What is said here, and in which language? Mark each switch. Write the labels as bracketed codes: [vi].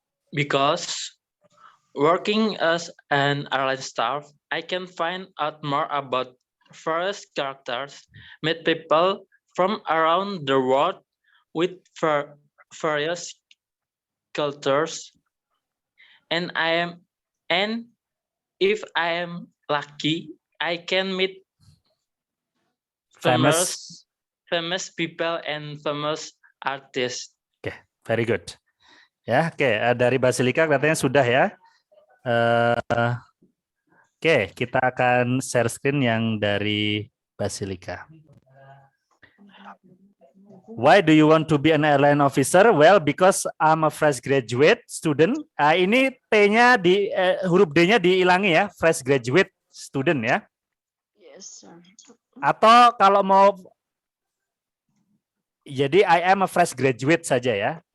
[en] Because working as an airline staff, I can find out more about various characters, meet people from around the world with various cultures, and if I am lucky, I can meet famous people and famous artists. Oke, very good. [id] Ya, oke, dari Basilika katanya sudah ya. Oke, kita akan share screen yang dari Basilika. [en] Why do you want to be an airline officer? Well, because I'm a fresh graduate student. [id] Ini T-nya huruf D-nya dihilangi ya, [en] fresh graduate student [id] ya. [en] Yes, sir. [id] Atau kalau mau jadi [en] I am a fresh graduate [id] saja ya.